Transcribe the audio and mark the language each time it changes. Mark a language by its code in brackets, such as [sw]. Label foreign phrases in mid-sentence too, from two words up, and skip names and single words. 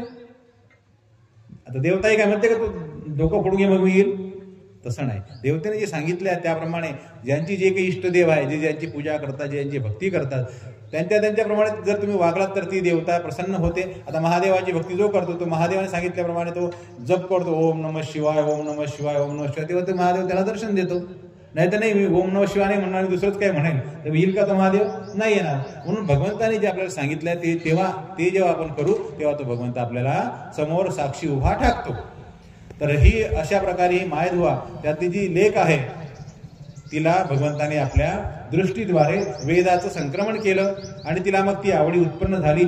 [mr] आता देवताही काय म्हणते का तू डोकं फोडून घे मग मी येईल, तसं नाही. देवतेने जे सांगितले आहे त्याप्रमाणे ज्यांची जे काही इष्टदेव आहे, जे ज्यांची पूजा करतात, जे ज्यांची भक्ती करतात, त्यांच्याप्रमाणे जर तुम्ही वागलात तर ती देवता प्रसन्न होते. आता महादेवाची भक्ती जो करतो तो महादेवाने सांगितल्याप्रमाणे तो जप करतो, [sa] ओम नमः शिवाय, ओम नमः शिवाय, ओम नमः शिवाय, [mr] तेव्हा तो महादेव त्याला दर्शन देतो. नाही तर नाही, मी [sa] ओम नमः शिवाय [mr] नाही म्हणणार, दुसरंच काय म्हणेल तर येईल का तो महादेव? नाही येणार. म्हणून भगवंताने जे आपल्याला सांगितलंय ते जेव्हा आपण करू तेव्हा तो भगवंत आपल्याला समोर साक्षी उभा ठाकतो. तर ही अशा प्रकारे ही मायधुवा, त्यातली जी लेक आहे तिला भगवंताने आपल्या दृष्टीद्वारे वेदाचं संक्रमण केलं आणि तिला मग ती आवडी उत्पन्न झाली.